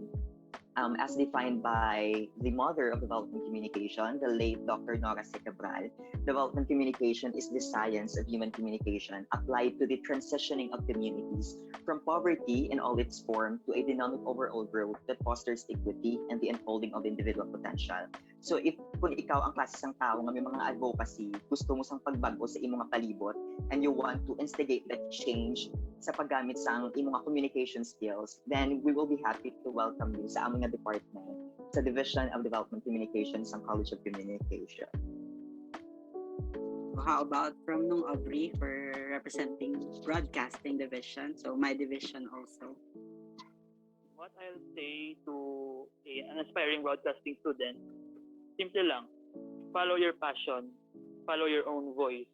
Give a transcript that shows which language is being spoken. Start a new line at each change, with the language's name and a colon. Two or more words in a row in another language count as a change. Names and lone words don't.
English: As defined by the mother of development communication, the late Dr. Nora C. Cabral, development communication is the science of human communication applied to the transitioning of communities from poverty in all its form to a dynamic overall growth that fosters equity and the unfolding of individual potential.
Hiligaynon: So if kung ikaw ang klase sang tao nga may mga advocacy, gusto mo sang pagbago sa imong mga palibot,
English: and you want to instigate that change
Hiligaynon: sa paggamit sa imong mga
English: communication skills, then we will be happy to welcome you
Filipino: sa aming
English: department, sa Division of Development Communications ng College of Communication. So how about from nung Aubrey for representing broadcasting division? So my division also. What I'll say to an aspiring broadcasting student,
Filipino: simple lang,
English: follow your passion, follow your own voice.